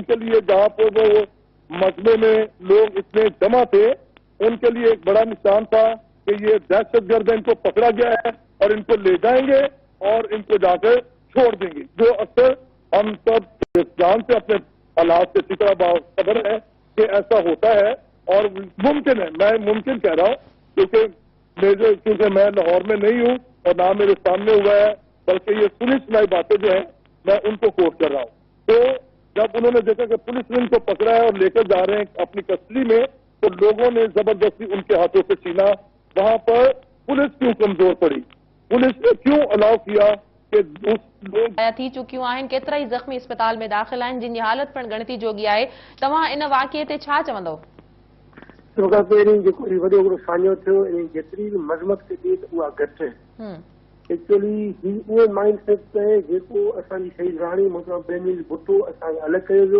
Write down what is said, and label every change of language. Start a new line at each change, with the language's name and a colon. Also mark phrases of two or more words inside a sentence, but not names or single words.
Urdu: کے لیے، جہاں پہ وہ مجمع میں لوگ اتنے جمع تھے، ان کے لیے ایک بڑا نشان تھا کہ یہ دہشت گرد ان کو پکڑا گیا ہے اور ان کو لے جائیں گے اور ان کو جا کر چھوڑ دیں گے، جو اکثر ہم سب جان سے اپنے حالات سے اسی طرح باخبر ہے کہ ایسا ہوتا ہے، اور ممکن ہے، میں ممکن کہہ رہا ہوں کیونکہ میں لاہور میں نہیں ہوں اور نہ میرے سامنے ہوا ہے، بلکہ یہ سنی سنائی باتیں جو ہیں میں ان کو کوٹ کر رہا ہوں۔ تو جب انہوں نے دیکھا کہ پولیس نے ان کو پکڑا ہے اور لے کر جا رہے ہیں اپنی کسٹڈی میں، تو لوگوں نے زبردستی ان کے ہاتھوں سے چھینا۔ وہاں پر پولیس کیوں کمزور پڑی؟ پولیس نے کیوں الاؤ کیا کہ اس लोग
Sindhi: थी चुकियूं आहिनि, केतिरा ई ज़ख़्मी अस्पताल में दाख़िल आहिनि, जिन जी हालत पिणु ॻणती जोगी आहे। तव्हां इन वाक़िए ते छा चवंदव? खां पहिरीं जेको वॾो हिकिड़ो साञो थियो, इन जेतिरी बि मज़मत कजे त उहा घटि आहे। एक्चुअली ही उहो माइंड सेट आहे जेको असांजी शहीद राणी मोहतरम बेनज़ीर भुट्टो असांखे अलॻि कयो वियो।